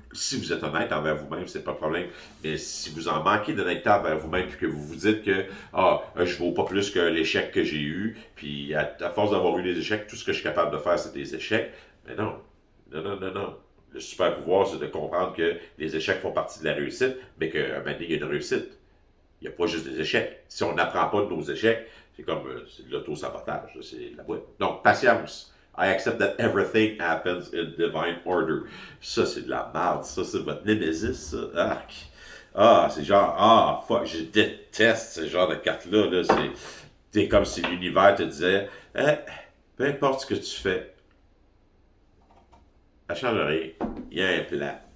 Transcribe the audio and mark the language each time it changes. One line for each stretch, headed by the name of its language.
French: Si vous êtes honnête envers vous-même, c'est pas de problème. Mais si vous en manquez d'honnêteté envers vous-même, puis que vous vous dites que je vaux pas plus que l'échec que j'ai eu, puis à force d'avoir eu des échecs, tout ce que je suis capable de faire, c'est des échecs. Mais non. Non, non, non, non. Le super pouvoir, c'est de comprendre que les échecs font partie de la réussite, mais qu'à un moment donné, il y a une réussite. Il n'y a pas juste des échecs. Si on n'apprend pas de nos échecs, c'est comme c'est de l'auto-sabotage, c'est la boîte. Donc, patience.
English: I accept that everything happens in divine order.
French: Ça, c'est de la merde. Ça, c'est votre némésis, ça. Arc. C'est genre, fuck, je déteste ce genre de cartes-là. Là. C'est comme si l'univers te disait, peu importe ce que tu fais, ça ne change rien. Il y a un plan.